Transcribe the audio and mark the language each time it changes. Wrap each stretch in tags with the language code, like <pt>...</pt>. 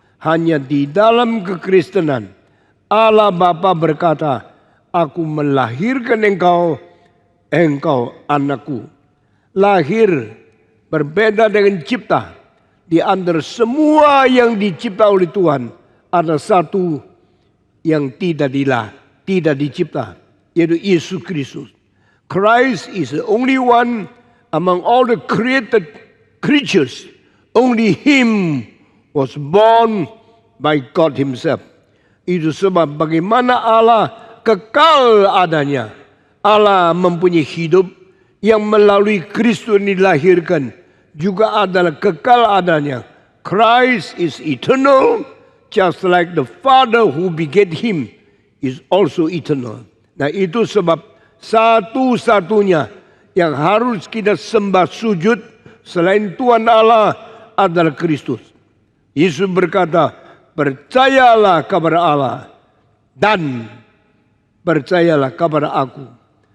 <id>Hanya di dalam kekristenan. Allah Bapa berkata, aku melahirkan engkau, engkau anakku. Lahir berbeda dengan cipta. Di antara semua yang dicipta oleh Tuhan, ada satu yang tidak dicipta, yaitu Yesus Kristus.</id> <en>Christ is the only one among all the created creatures. Only Him was born by God Himself.</en> <id>Itu sebab bagaimana Allah kekal adanya. Allah mempunyai hidup yang melalui Kristus dilahirkan juga adalah kekal adanya.</id> <en>Christ is eternal, just like the Father who begat Him is also eternal.</en> <id>Nah, itu sebab satu-satunya yang harus kita sembah sujud selain Tuhan Allah adalah Kristus. Yesus berkata, percayalah kepada Allah dan percayalah kepada aku.</id>